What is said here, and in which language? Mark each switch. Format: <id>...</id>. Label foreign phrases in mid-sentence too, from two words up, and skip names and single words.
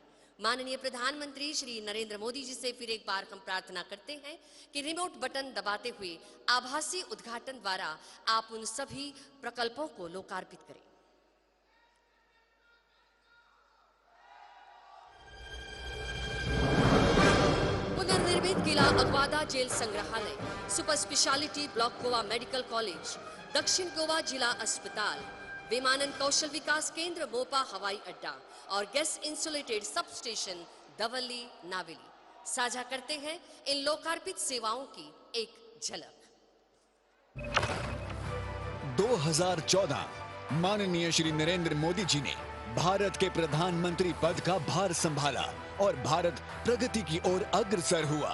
<hi>माननीय प्रधानमंत्री श्री नरेंद्र मोदी जी से फिर एक बार हम प्रार्थना करते हैं कि रिमोट बटन दबाते हुए आभासी उद्घाटन द्वारा आप उन सभी प्रकल्पों को लोकार्पित करें। पुनर्निर्मित किला अगवादा जेल संग्रहालय, सुपर स्पेशलिटी ब्लॉक गोवा मेडिकल कॉलेज, दक्षिण गोवा जिला अस्पताल, विमानन कौशल विकास केंद्र मोपा हवाई अड्डा और गैस इंसुलेटेड सब स्टेशन दवल्ली नावेली साझा करते हैं इन लोकार्पित सेवाओं की एक झलक। 2014 माननीय श्री नरेंद्र मोदी जी ने भारत के प्रधानमंत्री पद का भार संभाला और भारत प्रगति की ओर अग्रसर हुआ।</hi>